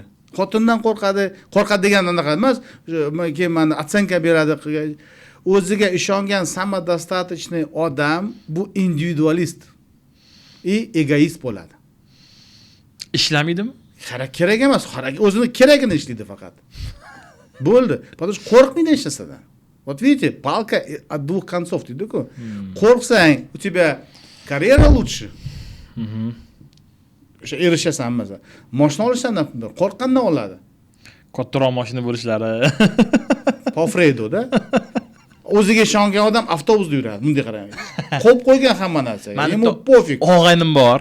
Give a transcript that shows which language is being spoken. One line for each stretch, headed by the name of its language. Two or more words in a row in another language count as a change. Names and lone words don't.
Uzbek: Xotindan qo'rqadi degan anaqa emas. Keyin meni otsenka beradi. O'ziga ishongan samodostatochniy odam bu individualist egoist bo'ladi. Ishlamaydimi? Kerak emas, o'zini keragini ishlaydi faqat. Bo'ldi.
Russian: Потому что
Uzbek: qo'rqmaydi hech narsadan.
Russian: Вот видите, палка от двух концов,
Uzbek: deydi-ku. Qo'rqsang,
Russian: у тебя karyera лучше.
Uzbek: O'sha erishasan masalan. Mashina olishdan qo'rqqandan oladi. Kattaroq mashina bo'lishlari. Pofredo-da. O'ziga ishongan odam avtobusda yuradi, bunday qarang. Qo'yib qo'ygan hamma narsaga.
Russian: Ему пофиг.
Uzbek: Og'aynim bor.